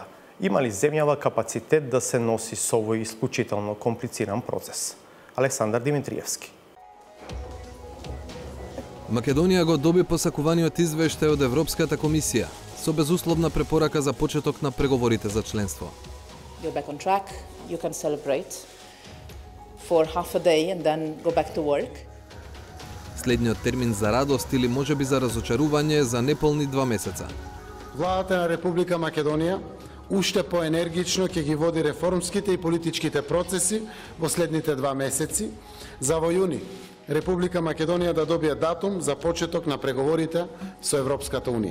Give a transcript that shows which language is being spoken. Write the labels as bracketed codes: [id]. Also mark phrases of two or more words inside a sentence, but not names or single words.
[mk] Има ли земјава капацитет да се носи со овој исклучително комплициран процес? Александар Димитриевски. Македонија го доби посакуваниот извештај од Европската комисија со безусловна препорака за почеток на преговорите за членство. [en] You're back on track. You can celebrate for half a day and then go back to work. [mk] Следниот термин за радост или можеби за разочарување за неполни 2 месеца. Владата на Република Македонија уште поенергично ќе ги води реформските и политичките процеси во следните 2 месеци, за во јуни Република Македонија да добие датум за почеток на преговорите со Европската Унија.